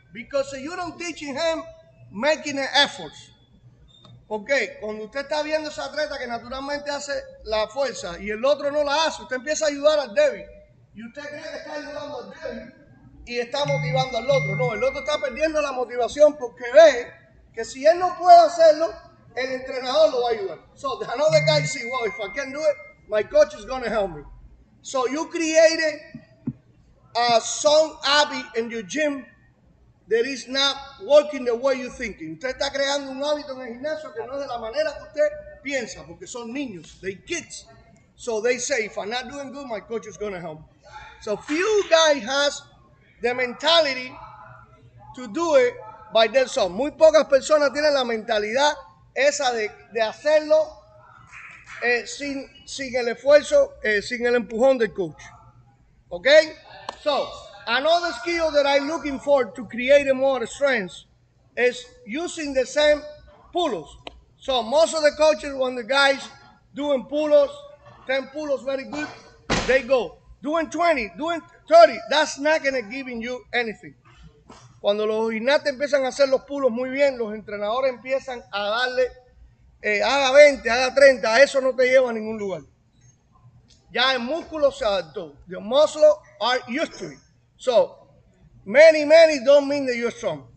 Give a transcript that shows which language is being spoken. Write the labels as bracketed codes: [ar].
[en] Because you don't teaching him making the efforts. [es] Porque cuando usted está viendo a ese atleta que naturalmente hace la fuerza y el otro no la hace, usted empieza a ayudar al débil. Y usted cree que está ayudando al débil y está motivando al otro. No, el otro está perdiendo la motivación porque ve que si él no puede hacerlo, el entrenador lo va a ayudar. [en] So another guy see, well, if I can do it, my coach is going to help me. So you created some habit in your gym that is not working the way you're thinking. [es] Usted está creando un hábito en el gimnasio que no es de la manera que usted piensa, porque son niños, [en] they kids. [es] So they say, if I'm not doing good, my coach is going to help me. So few guys has the mentality to do it by themselves. Muy pocas personas tienen la mentalidad esa de hacerlo sin el esfuerzo, sin el empujón del coach. [en] Okay? So, another skill that I'm looking for to create more strength is using the same pull-ups. So, most of the coaches, when the guys doing pull-ups, 10 pull-ups very good, they go. Doing 20, doing 30, that's not going to give you anything. [es] Cuando los gimnastas empiezan a hacer los pull-ups muy bien, los entrenadores empiezan a darle, haga 20, haga 30, eso no te lleva a ningún lugar. Ya el músculo se adaptó. [en] The muscle are used to it. So, many don't mean that you're strong.